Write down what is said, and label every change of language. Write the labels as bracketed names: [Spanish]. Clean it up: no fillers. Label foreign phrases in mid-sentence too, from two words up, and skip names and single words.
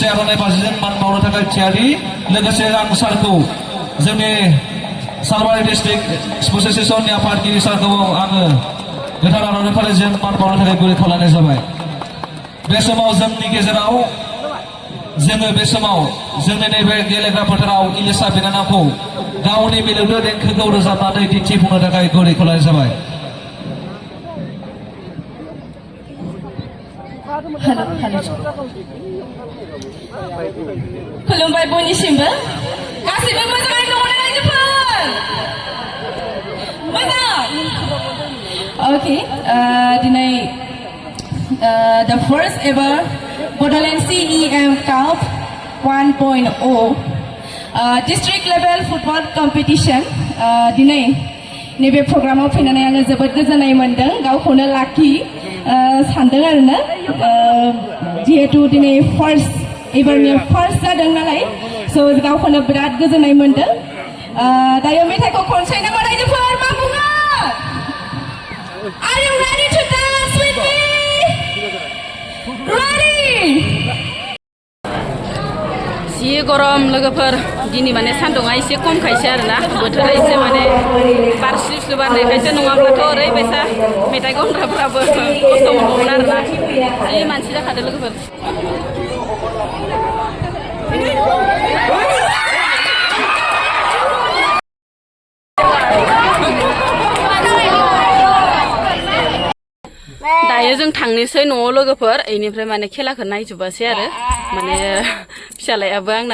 [Bodo] आर'नाइ बाजिजों मान बावनो थाखाय थियारि लोगोसे आं सारखौ जोंनि सालबारि डिस्ट्रिक्ट स्पर्ट्स एस'सिएशननि आफादगिरि सारखौ आङो गोथार आर'नाइ फालिजों मान बावनो थाखाय गुरै खावलायनाय जाबाय बे समाव जोंनि गेजेराव जोङो बे समाव जोंनि नैबे गेलेग्रा फोथाराव इलिसा बिनानावखौ गावनि मिलौदो देंखोखौ रोजाबनानै दिन्थिफुंनो थाखाय गुरै खावलायनाय जाबाय खुलुमबाय बयनिसिमबो गासिबो मोजाङै दङ ना रायजोफोर मोजां ओके दिनै [English] the first ever Bodoland CEM Cup 1.0 district level football competition [Bodo] दिनै नैबे प्रग्रामाव फैनानै आङो जोबोद गोजोननाय मोन्दों गावखौनो लाखि सानदों आरोना जिहेतु दिनै फार्स्ट एबारनि फार्स्ट जादों नालाय स' गावखौनो बिराद गोजोननाय मोन्दों दायो मेथाइखौ खनसै नामा रायजोफोर मा बुङो [English] Are you ready to dance with me? [Bodo] Ready? जि गरम लोगोफोर दिनै माने सान्दुङा एसे खमखायसो आरोना बोथोरा एसे माने बार स्लिउ बारनायखायसो नङाब्लाथ' ओरैबायसा मेथाइ खनग्राफ्राबो खस्थ' मोनगौमोन आरोना जि मानसि जाखादो लोगोफोर दायो जों थांनोसै न'आव लोगोफोर इनिफ्राय माने खेलाखौ नायजोबासै आरो माने फिसालायाबो आंना